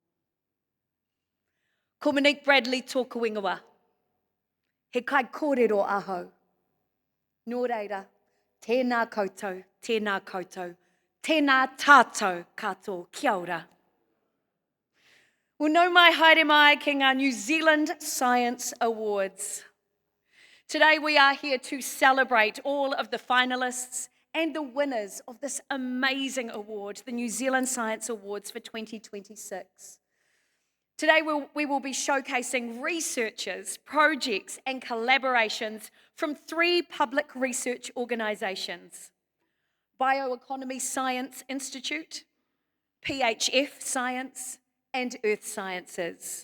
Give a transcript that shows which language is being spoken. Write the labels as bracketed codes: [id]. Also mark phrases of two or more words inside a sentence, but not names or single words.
[mi] Ko Monique Bradley tōku ingoa. He kai kōrero ahau. Nō reira, tēnā koutou, tēnā tātou katoa, kia ora. [en] Well, [mi] nau mai haere mai [en] ki ngā New Zealand Science Awards. Today we are here to celebrate all of the finalists and the winners of this amazing award, the New Zealand Science Awards for 2026. Today we will be showcasing researchers, projects and collaborations from 3 public research organisations: Bioeconomy Science Institute, PHF Science and Earth Sciences.